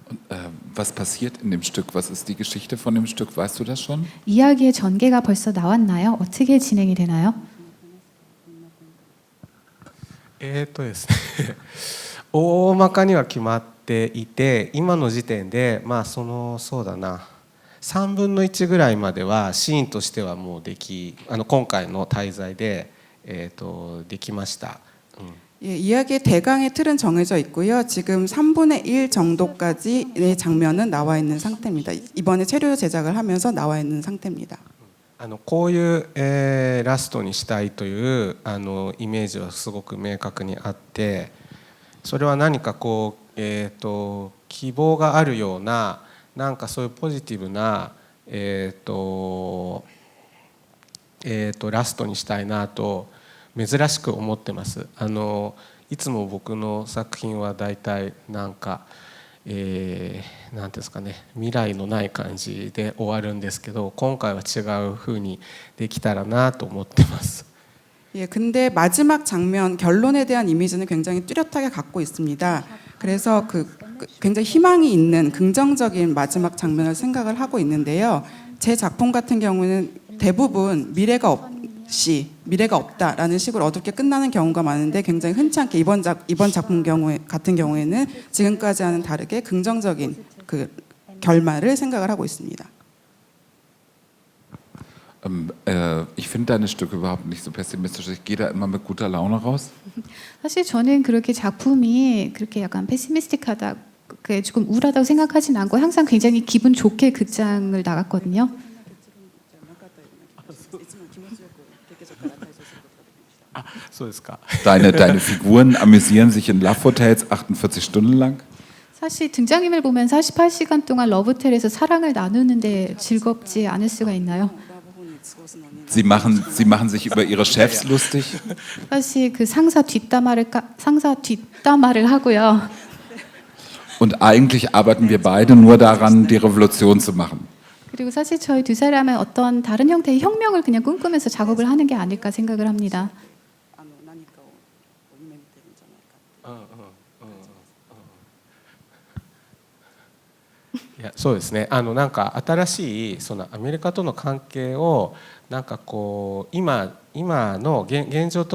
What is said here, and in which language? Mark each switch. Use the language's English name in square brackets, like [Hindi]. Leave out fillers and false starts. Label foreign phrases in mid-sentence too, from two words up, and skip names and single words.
[German] Was passiert in dem Stück? Was ist die Geschichte von dem Stück? Weißt du das schon? [Korean] 이야기의 전개가 벌써 나왔나요? 어떻게 진행이 되나요? [Japanese] ですね大まかには決まっていて今の時点でまあそうだな3分の1ぐらいまではシーンとしてはもう今回の滞在で、できました。 [Korean] 예, 이야기의 대강의 틀은 정해져 있고요. 지금 3분의 1 정도까지의 장면은 나와 있는 상태입니다. 이번에 체류 제작을 하면서 나와 있는 상태입니다. [Japanese] こういう、ラストにしたいというイメージはすごく明確にあってそれは何かこう、希望があるようななんかそういうポジティブな、ラストにしたいなと珍しく思ってます。いつも僕の作品はだいたいなんかなんていうんですかね未来のない感じで終わるんですけど今回は違う風にできたらなと思ってます。 [Korean] 예, 근데 마지막 장면 결론에 대한 이미지는 굉장히 뚜렷하게 갖고 있습니다. 그래서 굉장히 희망이 있는 긍정적인 마지막 장면을 생각을 하고 있는데요. 제 작품 같은 경우는 대부분 미래가 없다라는 식으로 어둡게 끝나는 경우가 많은데 굉장히 흔치 않게 이번 작품 같은 경우에는 지금까지와는 다르게 긍정적인 그 결말을 생각을 하고 있습니다. [German] Ich finde deine Stücke überhaupt nicht so pessimistisch. Ich gehe da immer mit guter Laune raus. [Korean] 사실 저는 그렇게 작품이 그렇게 약간 페시미스틱하다, 그게 조금 우울하다고 생각하진 않고 항상 굉장히 기분 좋게 극장을 나갔거든요. [German] Deine Figuren amüsieren sich in [English] Love Hotels [German] 48 Stunden lang. [Korean] 사실 등장인물 보면 48시간 동안 러브호텔에서 사랑을 나누는데 즐겁지 않을 수가 있나요? [German] Sie machen sich über ihre Chefs lustig. [Korean] 사실 그 상사 뒷담화를 하고요. [German] Und eigentlich arbeiten wir beide nur daran, die Revolution zu machen. [Korean] 그리고 사실 저희 두 사람은 어떤 다른 형태의 혁명을 그냥 꿈꾸면서 작업을 하는 게 아닐까 생각을 합니다. [Japanese] いやそうですねなんか新しいそのアメリカとの関係をなんかこう今の現状と